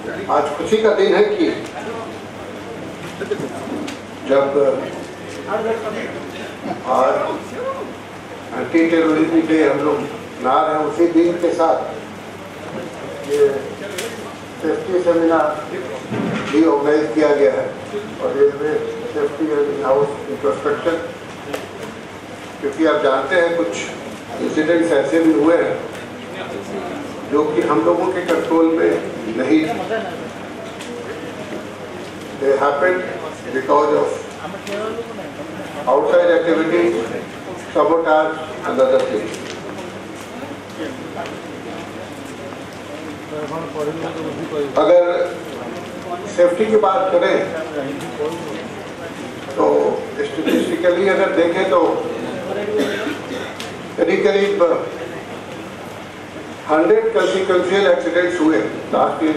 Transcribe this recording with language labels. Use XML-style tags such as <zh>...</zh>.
<hi>आज खुशी का दिन है कि जब आज एंटी टेररिज्म डे हम लोग मना रहे हैं, उसी दिन के साथ ये सेफ्टी सेमिनार भी ऑर्गेनाइज किया गया है और railway safety and house infrastructure, क्योंकि आप जानते हैं कुछ इंसिडेंट्स ऐसे भी हुए हैं जो कि हम लोगों के कंट्रोल में नहीं थे।</hi> <en>They happened because of outside activities, sabotage and other things.</en> <hi>अगर सेफ्टी की बात करें तो स्टैटिस्टिकली अगर देखें तो करीब 100 कंसिक्वेंशियल एक्सीडेंट्स हुए लास्ट ईयर।</hi>